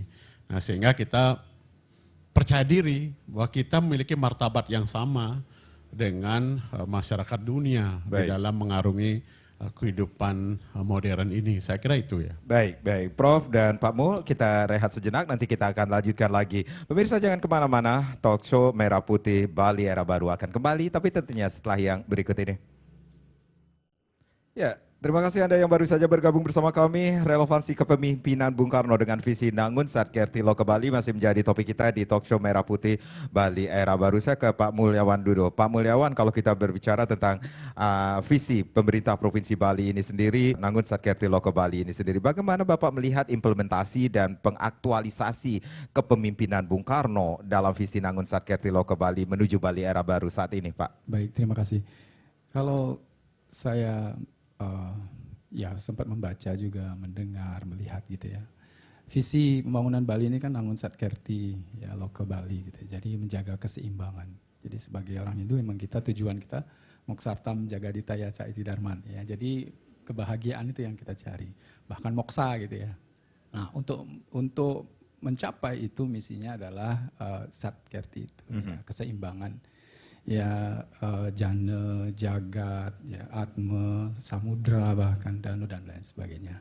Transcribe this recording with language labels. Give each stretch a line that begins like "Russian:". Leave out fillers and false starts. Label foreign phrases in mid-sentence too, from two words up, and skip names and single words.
Indonesian: Nah, sehingga kita percaya diri bahwa kita memiliki martabat yang sama dengan masyarakat dunia di dalam mengarungi kehidupan modern ini. Saya kira itu ya. Baik, Prof dan Pak Mul, kita rehat sejenak, nanti kita akan lanjutkan lagi. Pemirsa jangan kemana-mana,
English: talk show
Indonesian: Merah Putih Bali Era Baru akan kembali, tapi tentunya setelah yang berikut ini. Ya, terima kasih Anda yang baru saja bergabung bersama kami. Relevansi kepemimpinan Bung Karno dengan visi Nangun Satkerti Loka Bali masih menjadi topik kita di
English: talk show
Indonesian: Merah Putih Bali Era Baru. Saya ke Pak Mulyawan dulu. Pak Mulyawan, kalau kita berbicara tentang visi pemerintah Provinsi Bali ini sendiri, Nangun Satkerti Loka Bali ini sendiri, bagaimana Bapak melihat implementasi dan pengaktualisasi kepemimpinan Bung Karno dalam visi Nangun Satkerti Loka Bali menuju Bali Era Baru saat ini, Pak? Baik, terima kasih. Kalau saya ya sempat membaca juga, mendengar, melihat gitu ya. Visi pembangunan Bali ini kan Nangun Satkerti ya Loka Bali gitu. Jadi menjaga keseimbangan. Jadi sebagai orang Hindu memang kita tujuan kita
Sanskrit: moksartam jaga ditaya caiti darman
Indonesian: ya. Jadi kebahagiaan itu yang kita cari. Bahkan moksa gitu ya. Nah, untuk mencapai itu misinya adalah Satkerti itu ya, keseimbangan. Ya jana, jagat, ya atma, samudra bahkan danu dan lain sebagainya.